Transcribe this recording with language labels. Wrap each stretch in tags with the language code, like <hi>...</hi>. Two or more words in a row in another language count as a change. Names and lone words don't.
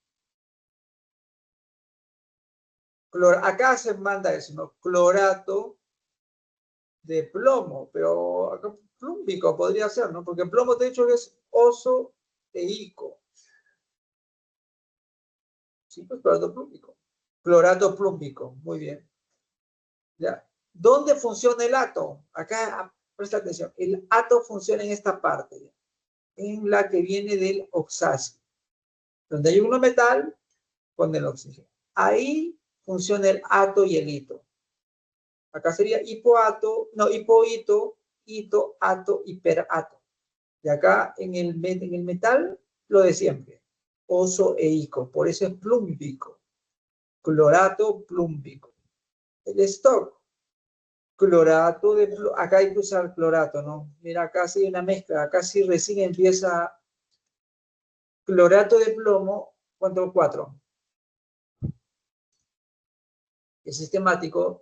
<es>Acá se manda eso, ¿no? Clorato de plomo, pero acá plúmbico podría ser, ¿no? Porque plomo te he dicho que es oso e ico. Sí, pues clorato plúmbico. Clorato plúmbico, muy bien. ¿Ya? ¿Dónde funciona el ato? Acá, presta atención. El ato funciona en esta parte, ¿ya? En la que viene del oxáceo. Donde hay un metal con el oxígeno. Ahí funciona el ato y el hito. Acá sería hipoato, no, hipohito, hito, ato, hiperato. Y acá en el metal, lo de siempre. Oso e ico. Por eso es plúmbico. Clorato plúmbico. El stock. Clorato de plomo. Acá hay que usar clorato, ¿no? Mira, acá sí hay una mezcla. Acá sí recién empieza clorato de plomo. ¿Cuánto? 4. Es sistemático.</es>